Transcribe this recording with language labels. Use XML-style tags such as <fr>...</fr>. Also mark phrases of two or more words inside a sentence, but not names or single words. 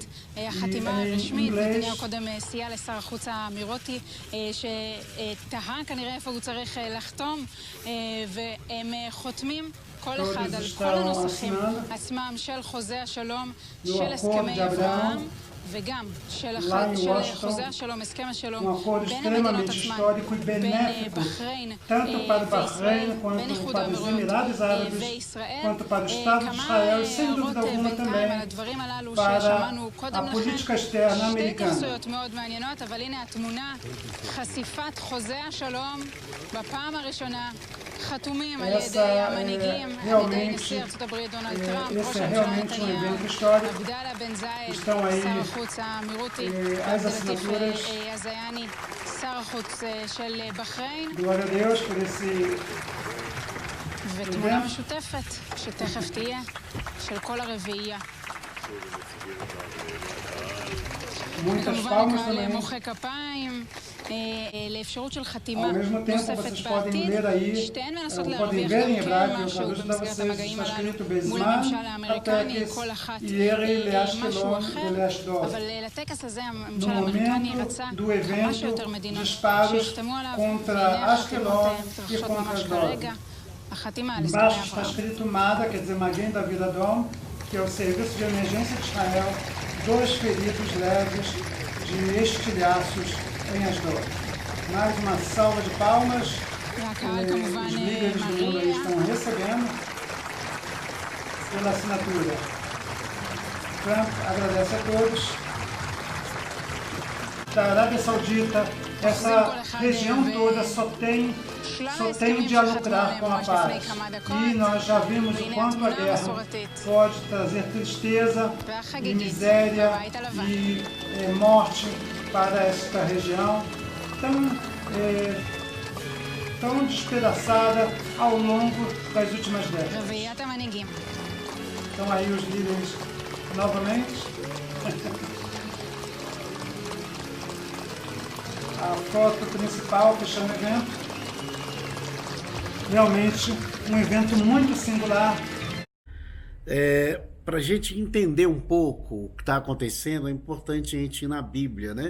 <he>החתימה הרשמית, נתניהו קודם סייע לשר החוץ האמירותי, שתהה כנראה איפה הוא צריך לחתום, והם חותמים כל אחד על כל הנוסחים עצמם של חוזה השלום, של הסכמי אברהם, וגם של</he> <pt>lá em</pt> <he>חוזה</he> <pt>Washington,</pt> <he>השלום, הסכם השלום,</he> <pt>um acordo</pt> <he>בין המדינות</he> <pt>extremamente</pt> <he>עצמן,</he> <pt>histórico e</pt> <he>בין</he> <pt>benéfico,</pt> <he>בחריין</he> <pt>tanto para o</pt> <he>וישראל,</he> <pt>Bahrein,</pt> <he>בין</he> <pt>quanto</pt> <he>איחוד</he> <pt>para os</pt> <he>האמירויות</he> <pt>Emirados Árabes,</pt> <he>וישראל.</he> <pt>quanto para o Estado de</pt> <he>כמה</he> <pt>Israel, e sem</pt> <he>הערות</he> <pt>dúvida alguma</pt> <he>בינתיים על</he> <pt>também</pt> <he>הדברים הללו</he> <pt>para</pt> <he>ששמענו קודם</he> <pt>a</pt> <he>לכן.</he> <pt>política externa</pt> <he>שתי</he> <pt>americana.</pt> <he>התייחסויות מאוד מעניינות, אבל הנה התמונה, חשיפת חוזה השלום בפעם הראשונה, חתומים על ידי המנהיגים, על ידי נשיא ארצות הברית דונלד טראמפ, ראש הממשלה נתניהו, עבדאללה בן זאיד, שר החוץ האמירותי, עבד אל-לטיף א-זיאני, שר החוץ של בחריין,</he> <pt>Glória a Deus por esse</pt> <he>ותמונה משותפת שתכף תהיה של כל הרביעייה.</he> <pt>muitas</pt> <he>כמובן</he> <pt>palmas</pt> <he>הקהל</he> <pt>também.</pt> <he>מוחא כפיים לאפשרות של</he> <pt>Ao</pt> <he>חתימה</he> <pt>mesmo tempo,</pt> <he>נוספת</he> <pt>vocês podem</pt> <he>בעתיד.</he> <pt>ler aí,</pt> <he>שתיהן מנסות</he> <pt>podem</pt> <he>להרוויח</he> <pt>ver em</pt> <he>גם כן</he> <pt>hebraico, eu</pt> <he>משהו</he> <pt>traduzo para</pt> <he>במסגרת</he> <pt>vocês,</pt> <he>המגעים</he> <pt>está</pt> <he>הללו</he> <pt>escrito</pt> <he>מול בזמן הממשל האמריקני, הטקס כל אחת ירי משהו לאשקלון אחר. ולאשדוד. אבל לטקס הזה הממשל</he> <pt>No</pt> <he>האמריקני</he> <pt>momento</pt> <he>רצה</he> <pt>do</pt> <he>כמה</he> <pt>evento,</pt> <he>שיותר מדינות</he> <pt>disparos</pt> <he>שיחתמו עליו,</he> <pt>contra</pt> <he>והנה</he> <pt>Ashkelon</pt> <he>החתימות</he> <pt>e</pt> <he>מתרחשות</he> <pt>contra</pt> <he>ממש</he> <pt>Ashdod.</pt> <he>כרגע. החתימה על הסכמי</he> <pt>Embaixo está</pt> <he>אברהם.</he> <pt>escrito MADA, quer dizer Maguen David Adom, que é o Serviço de Emergência de Israel, 2 feridos leves de estilhaços em Asdod. Mais uma salva de palmas.</pt> <he>והקהל כמובן</he> <pt>Os líderes do mundo aí</pt> <he>מריע.</he> <pt>estão recebendo pela assinatura. Trump agradece a todos. Da Arábia Saudita, essa região toda só tem de a lucrar com a paz. E nós já vimos o quanto a guerra pode trazer tristeza e miséria e morte para esta região tão despedaçada ao longo das últimas décadas.</pt> <he>רביעיית המנהיגים.</he> <pt>Estão aí os líderes novamente. A foto principal fechando o evento. Realmente um evento muito singular. Para a gente entender um pouco o que está acontecendo, é importante a gente ir na Bíblia, né?</pt>